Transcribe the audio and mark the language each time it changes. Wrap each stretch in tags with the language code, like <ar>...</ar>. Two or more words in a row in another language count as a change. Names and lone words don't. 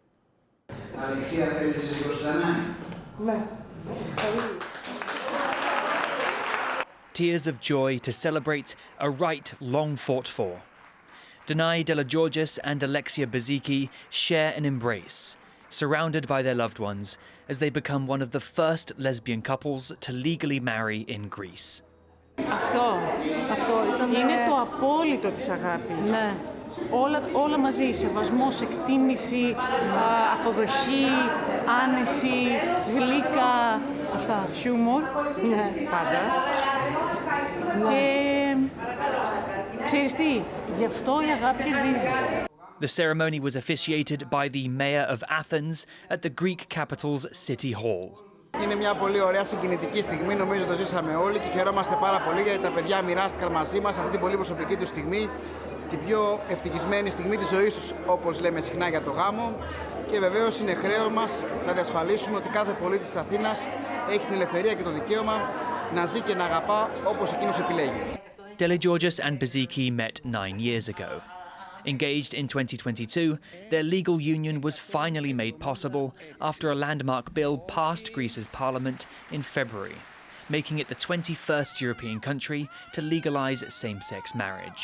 <en>Tears of joy to celebrate a right long fought for. Danai Delageorgis and Alexia Beziki share an embrace, surrounded by their loved ones, as they become one of the first lesbian couples to legally marry in Greece.</en> <el>Αυτό είναι το απόλυτο της αγάπης. Ναι. Όλα μαζί, σεβασμός, εκτίμηση, αποδοχή, άνεση, γλύκα, αυτά, χιούμορ, πάντα. Και ξέρεις τι, γι' αυτό η αγάπη κερδίζει.</el> <en>The ceremony was officiated by the mayor of Athens at the Greek capital's City Hall.</en> <el>Είναι μια πολύ ωραία συγκινητική στιγμή, νομίζω το ζήσαμε όλοι και χαιρόμαστε πάρα πολύ γιατί τα παιδιά μοιράστηκαν μαζί μας αυτή την πολύ προσωπική του στιγμή, την πιο ευτυχισμένη στιγμή της ζωής τους, όπως λέμε συχνά για το γάμο. Και βεβαίως είναι χρέος μας να διασφαλίσουμε ότι κάθε πολίτης της Αθήνας έχει την ελευθερία και το δικαίωμα να ζει και να αγαπά όπως εκείνος επιλέγει.</el> <en>Delageorgis and Beziki met 9 years ago. Engaged in 2022, their legal union was finally made possible after a landmark bill passed Greece's parliament in February, making it the 21st European country to legalise same-sex marriage.</en>